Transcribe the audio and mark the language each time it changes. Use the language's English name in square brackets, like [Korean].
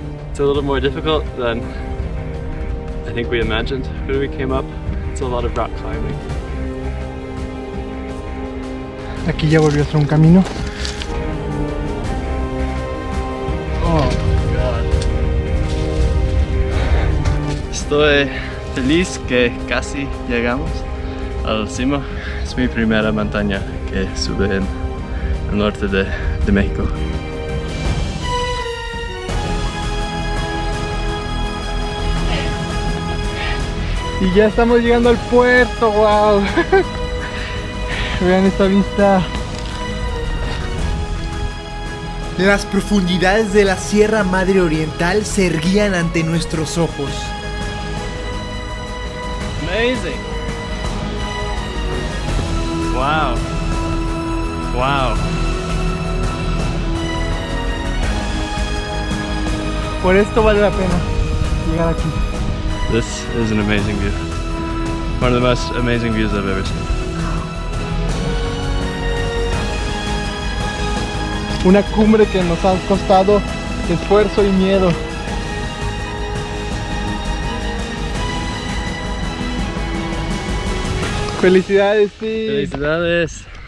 [English] It's a little more difficult than I think we imagined when we came up. It's a lot of rock climbing. [Spanish] Aquí ya volvió a ser un camino. [English] Oh my god. [Spanish] Estoy feliz que casi llegamos al cima. Es mi primera montaña que sube en el norte de México. Y ya estamos llegando al puerto, wow. Vean esta vista. Las profundidades de la Sierra Madre Oriental se erguían ante nuestros ojos. [English] Amazing. Wow. Wow. [Spanish] Por esto vale la pena llegar aquí. [English] This is an amazing view. One of the most amazing views I've ever seen. [Spanish] Una cumbre que nos ha costado esfuerzo y miedo. Felicidades, sí. Felicidades.